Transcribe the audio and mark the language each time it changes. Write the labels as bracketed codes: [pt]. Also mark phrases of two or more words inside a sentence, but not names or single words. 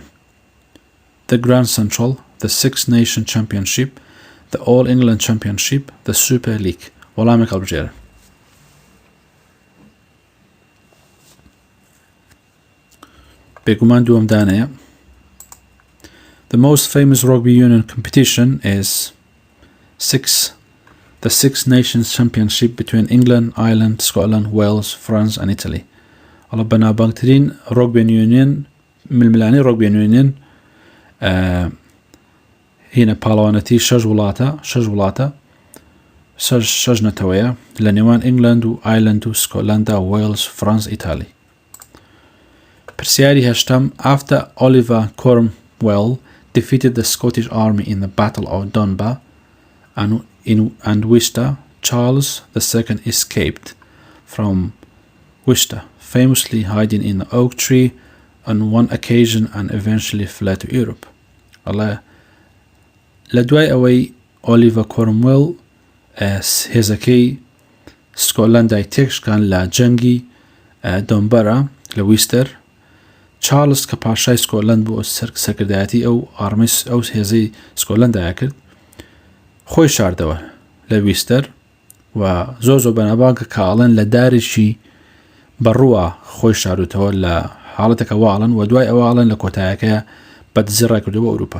[en] the Grand Central, the Six Nation Championship, the All England Championship, the Super League. [ckb] وەڵامێک هەڵبژێرە. بێگومان دووەم دانەیە. [en] The most famous rugby union competition is the Six Nations Championship between England, Ireland, Scotland, Wales, France and Italy. [ckb] ئەڵە بەناوبانگترین ڕۆگبی یونیۆن ململانی ڕۆگبی یونیۆن هینە پاڵەوانەتی شەش وڵاتە شەش نەتەوەیە لە نێوان ئینگلند و ئایلند و سکۆتلەندا وێلز فرانس ئیتالی. پرسیاری هەشتم. [en] After Oliver Cromwell defeated the Scottish army in the Battle of Dunbar and Worcester, Charles II escaped from Worcester, famously hiding in the oak tree on one occasion and eventually fled to Europe. [ckb] Allah لدوای ئەوەی ئۆلیڤە کۆرنوێل هێزەکەی سکۆتلەندای تێکشکان لە جەنگی دۆنبەرە لە ویستەر، چارلز کە پاشای سکۆتلەند بوو سەرکردایەتی ئەو ئارمەی ئەو هێزەی سکۆتلەندایە کرد، خۆی شاردەوە لە ویستەر و زۆر بەنابانگە کاڵن لە دارێکی بەڕووە خۆی شاردوتەوە لە حاڵەتێکە واڵن و دوای ئەواڵن لە کۆتایەکەیە بەدزی ڕایکردەوە ئەوروپا.